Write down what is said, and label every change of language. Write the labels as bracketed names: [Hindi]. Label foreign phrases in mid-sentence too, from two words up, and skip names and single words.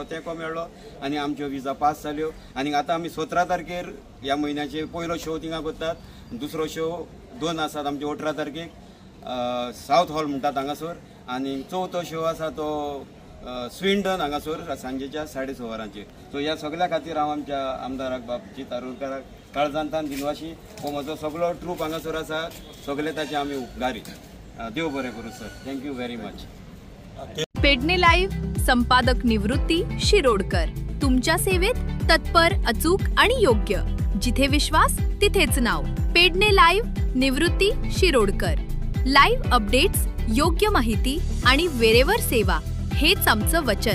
[Konkani] तेंको मेळ्ळो आनी आमच्यो विजा पास जाल्यो आनी आतां आमी 17 तारखेर ह्या म्हयन्याचे पयलो शो थिंगा करतात दुसरो शो 2 आसात आमचे 18 तारखेक सावथ हॉल म्हणटात हांगासर आनी चवथो शो आसा तो स्विंडन हांगासर सांजेच्या 6:30 वरांचेर सो ह्या सगळ्या खातीर हांव आमच्या आमदाराक बाबजीत आरोलकाराक काळजांतान दिनवाशी हो म्हजो सगळो ट्रूप हांगासर आसा सगळे ताचे आमी उपकारी देव बरें करूं सर [English] thank you very much. [Marathi] पेडणे लाईव्ह संपादक निवृत्ती शिरोडकर तुमच्या सेवेत तत्पर अचूक आणि योग्य जिथे विश्वास तिथेच नाव. पेडणे लाईव्ह निवृत्ती शिरोडकर. लाईव्ह अपडेट्स योग्य माहिती आणि वेरेवर सेवा हेच आमचं वचन.